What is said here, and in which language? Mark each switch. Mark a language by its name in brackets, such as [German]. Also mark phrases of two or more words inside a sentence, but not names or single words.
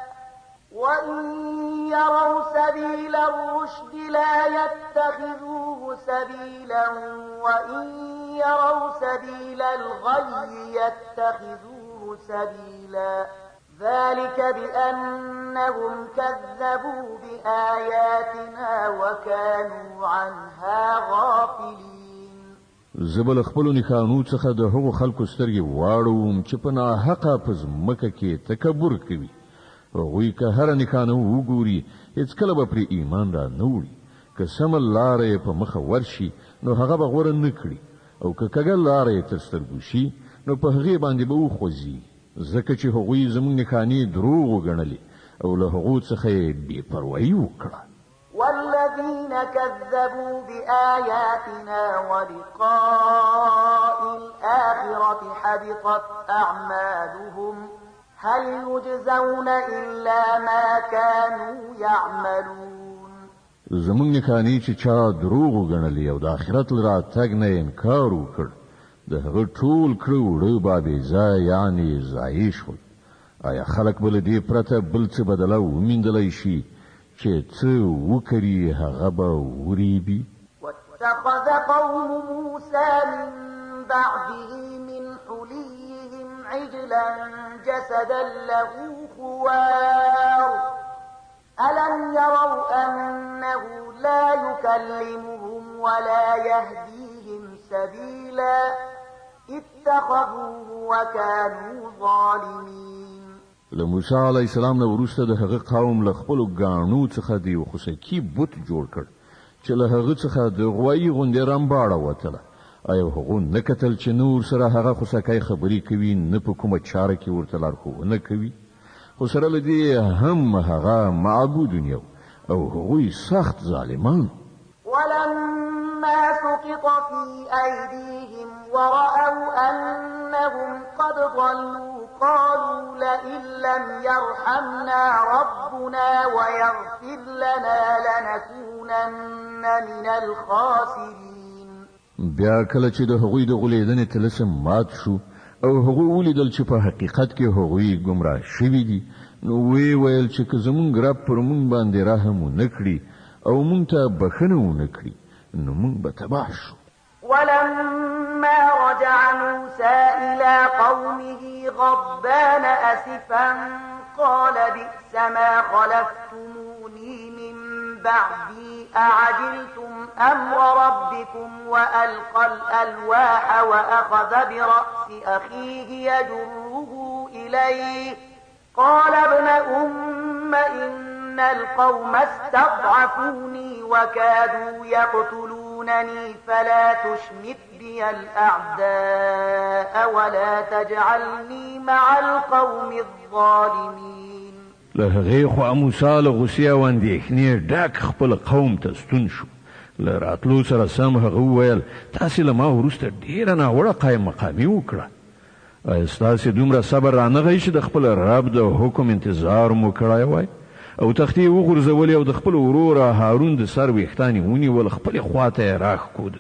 [Arabic] وإن يروا سبيل الغي يتخذوه سبيلا ذلك بأنهم كذبوا بآياتنا وكانوا عنها غافلين. [Pashto] زبل خپلو نښانو څخه د هغو خلکو سترګې واړوم چې په ناحقه په ځمکه کې تکبر کوي. هغوی که هره نښانه وګوري هېڅکله به پرې ایمان را نه وړي. که سمه لاره یې په مخه ورشي نو هغه به غوره نه کړي او که کږه لاره یې تر سترګو شي نو په هغې باندې به وخوځي، ځکه چې هغوی زموږ نښانې دروغ وګڼلې او له هغو څخه یې بې پروایي وکړه. [Arabic] والذين كذبوا بآياتنا ولقاء الآخرة حبطت أعمالهم هل يجزون إلا ما كانوا يعملون. [Pashto] زموږ نښانې چې چا دروغ وګڼلې او د آخرت له راتګ نه انکار وکړ د هغه ټول کړه وړه به بېځایه یعنې ضایع شول. آیا خلک به له دې پرته بل څه بدله وموندلی شي چې څه وکړي هغه به وریبي؟ [Arabic] واتخذ قوم موسى من بعده من حليهم عجلا جسدا له خوار ألم يروا أنه لا يكلمهم ولا يهديهم سبيلا اتخذوه وكانوا ظالمين. [Pashto] له موسی [Arabic] علیه السلام [Pashto] نه وروسته د هغه قوم له خپلو ګاڼو څخه د یو خوسکي بت جوړ کړ چې له هغه څخه د غوایي غوندې رمباړه وتله. آیا هغو نه کتل چې نور سره هغه خوسکی خبرې کوي نه په کومه چاره کې ورته لارښوونه کوي؟ خو سره له دې هم هغه معبود یو او هغوی سخت ظالمان. [Arabic] ولما سقط في أيديهم ورأوا أنهم قد ضلوا قالوا لئن لم يرحمنا ربنا ويغفر لنا لنكونن من الخاسرين. [Pashto] بیا کله چې د هغوی د غولېدنې طلسم مات شو او هغوی ولیدل چې په حقیقت کې هغوی ګمراه شوي دي نو وی ویل چې که زمونږ رب پر مونږ باندې رحم ونه کړي او مونږ ته بخښنه ونه کړي نو مونږ به تباه شو. [Arabic] ولما رجع موسى إلى قومه غضبان أسفا قال بئس ما خلفتموني من بعدي أعجلتم أمر ربكم وألقى الألواح وأخذ برأس أخيه يجره إليه قال ابن أم إن القوم استضعفوني وكادوا يقتلونني فلا تشمت بي الأعداء ولا تجعلني مع القوم الظالمين. [Pashto] له هغې خوا موسی له غوسې او اندېښنې ډک خپل قوم ته ستون شو. له راتلو سره سم هغه وویل تاسې له ما وروسته ډېره ناوړه قایم مقامي وکړه. ایا ستاسې دومره صبر رانغی چې د خپل رب د حکم انتظار مو کړی وای او تختې یې وغورځولې او د خپل ورور هارون د سر ویښتان یې ونیول خپلې خواته یې راښکود.